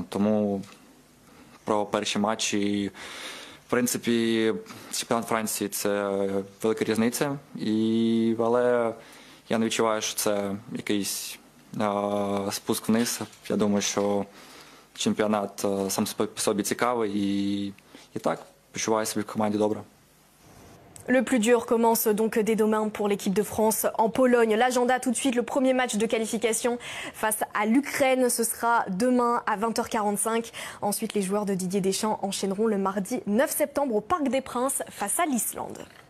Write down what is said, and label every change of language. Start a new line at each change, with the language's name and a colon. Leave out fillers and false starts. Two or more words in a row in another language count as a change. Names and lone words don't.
Ukrainian: Тому про перші матчі, в принципі, чемпіонат Франції – це велика різниця, але я не відчуваю, що це якийсь спуск вниз. Я думаю, що чемпіонат сам по собі цікавий і так, почуваю себе в команді добре.
French: Le plus dur commence donc dès demain pour l'équipe de France en Pologne. L'agenda tout de suite, le premier match de qualification face à l'Ukraine, ce sera demain à 20h45. Ensuite, les joueurs de Didier Deschamps enchaîneront le mardi 9 septembre au Parc des Princes face à l'Islande.